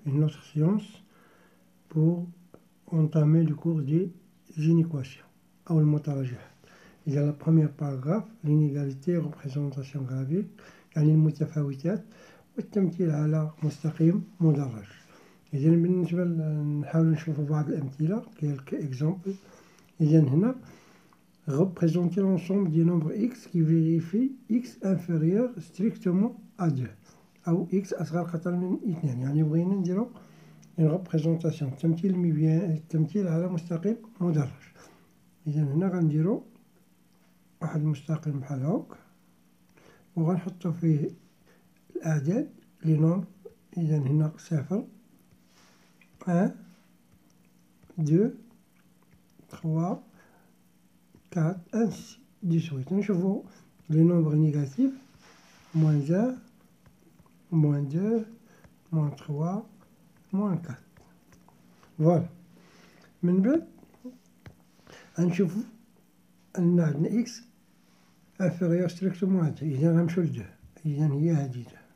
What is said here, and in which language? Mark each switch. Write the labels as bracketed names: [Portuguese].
[French] Une autre séance pour entamer le cours des inéquations. [Arabic] أو المتراجعات. إذا [French] la première paragraphe l'inégalité représentation graphique [Arabic] يعني المتفاوتات والتمثيل على مستقيم مدرج. إذا بالنسبة نحاول نشوفوا بعض الأمثلة [French] quelques exemples. [Arabic] إذا هنا [French] représenter l'ensemble des nombres x qui vérifie x inférieur strictement à 2 [Arabic] أو x أصغر قطعا من 2. يعني بغينا نديرو [French] une représentation [Arabic] التمثيل على مستقيم مدرج. إذا هنا غنديرو واحد المستقيم بحال هاك وغنحطو فيه الأعداد لي نومبر. إذا هنا 0 1 2 3 4 [French] ainsi de suite. [Arabic] نشوفو لي نومبر نيجاتيف [French] moins 1 moins 2 moins 3 moins 4. [Arabic] فوالا من بعد غنشوفو أن عندنا إكس [French] inférieur strictement à 2. [Arabic] إذا غنمشيو ل 2. إذا هي هادي 2.